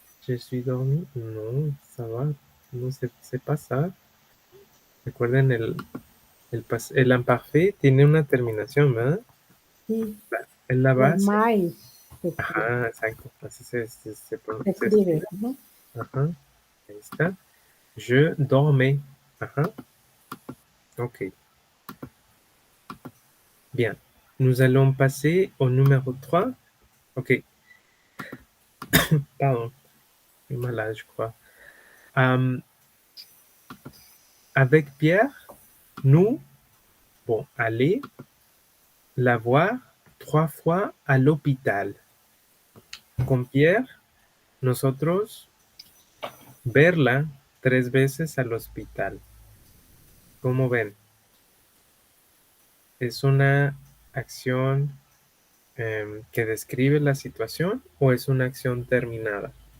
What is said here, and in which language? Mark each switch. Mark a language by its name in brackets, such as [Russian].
[French] je suis dormi, non, ça va, no, c'est pas ça. [Spanish] Recuerden, el imparfait tiene una terminación, ¿verdad? Sí, Es la base. [French] dormais [Spanish] Ajá, exacto, así se se escribe. escribe. Ujú. Ajá, ahí está. [French] Je dormais. [Spanish] Ajá, ok. Bien. [French] Nous allons passer au numéro 3. Ok, pardon. Je suis malade, je crois. Euh, avec Pierre, nous, bon, aller la voir 3 fois à l'hôpital. [Spanish] Con Pierre, nosotros verla 3 veces al hospital. ¿Cómo ven? ¿Es una acción que describe la situación o es una acción terminada?